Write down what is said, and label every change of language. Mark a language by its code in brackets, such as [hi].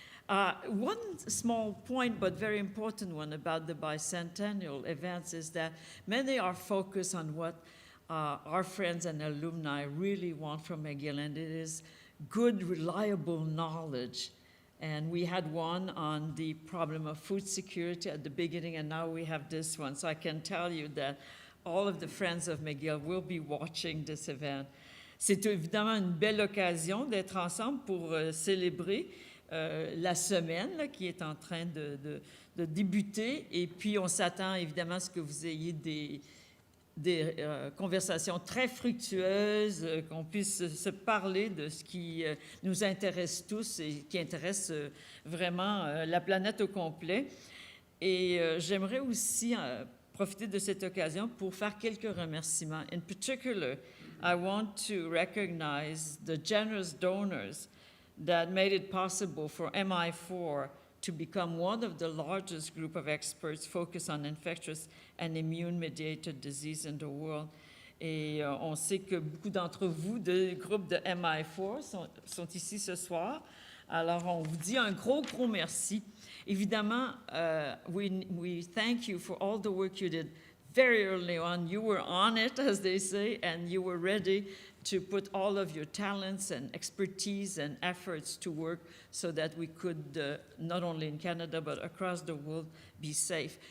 [en] One small point, but very important one about the bicentennial events is that many are focused on what our friends and alumni really want from McGill, and it is good, reliable knowledge. And we had one on the problem of food security at the beginning, and now we have this one. So I can tell you that all of the friends of McGill will be watching this event. [fr] C'est évidemment une belle occasion d'être ensemble pour célébrer la semaine là, qui est en train de débuter. Et puis, on s'attend évidemment à ce que vous ayez des conversations très fructueuses, qu'on puisse se parler de ce qui nous intéresse tous et qui intéresse vraiment la planète au complet. Et j'aimerais aussi profiter de cette occasion pour faire quelques remerciements. [en] In particular, I want to recognize the generous donors that made it possible for MI4 to become one of the largest group of experts focused on infectious and immune-mediated disease in the world. [fr] Et on sait que beaucoup d'entre vous, du groupe de MI4, sont ici ce soir. Alors, on vous dit un gros merci. [en] Évidemment, we thank you for all the work you did very early on. You were on it, as they say, and you were ready to put all of your talents and expertise and efforts to work so that we could, not only in Canada, but across the world, be safe.